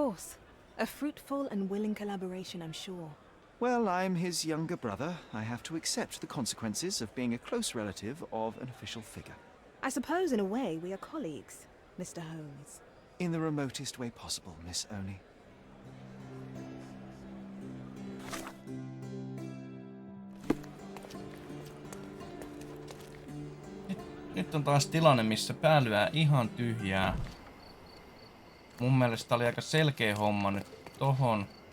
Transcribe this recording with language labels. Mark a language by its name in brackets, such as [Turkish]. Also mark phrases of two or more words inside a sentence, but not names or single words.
[English] A fruitful and willing collaboration, I'm sure. Well, I'm his younger brother. I have to accept the consequences of being a close relative of an official figure. I suppose in a way we are colleagues, Mr. Holmes. In the remotest way possible, Miss Oni. [Finnish] Nyt on taas tilanne, missä pää lyö ihan tyhjää. Mun mielestä oli aika selkeä homma nyt tohon.